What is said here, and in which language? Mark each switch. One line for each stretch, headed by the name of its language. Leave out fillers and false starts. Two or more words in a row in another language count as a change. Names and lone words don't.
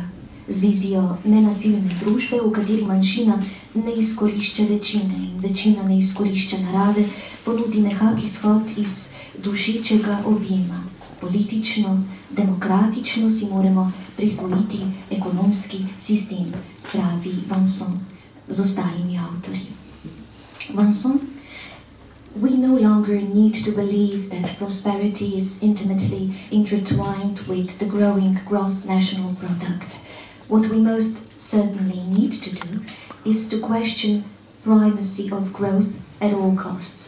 Slovenian: Z vizijo nenasilne družbe, v kateri manjšina ne izkorišča večine in večina ne izkorišča narave, ponudi mehak izhod iz dušečega objema. Politično, demokratično si moramo prisvojiti ekonomski sistem, pravi Vincent z ostalimi avtorji.
English: Vincent, we no longer need to believe that prosperity is intimately intertwined with the growing gross national product. What we most certainly need to do is to question primacy of growth at all costs.